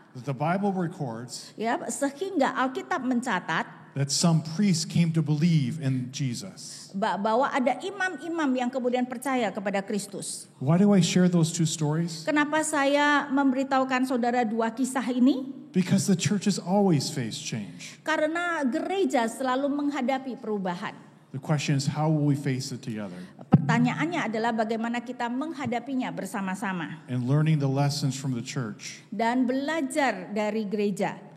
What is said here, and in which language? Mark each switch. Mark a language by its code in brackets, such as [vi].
[en] that the Bible records [id] ya, sehingga Alkitab mencatat [en] that some priests came to believe in Jesus. [id] bahwa ada imam-imam yang kemudian percaya kepada Kristus. [en] Why do I share those 2 stories? [id] Kenapa saya memberitahukan saudara 2 kisah ini? [en] Because the church has always faced change. [id] Karena gereja selalu menghadapi perubahan. [en] The question is, how will we face it together? [id] Pertanyaannya adalah bagaimana kita menghadapinya bersama-sama. [en] And learning the lessons from the church [id] Dan belajar dari gereja,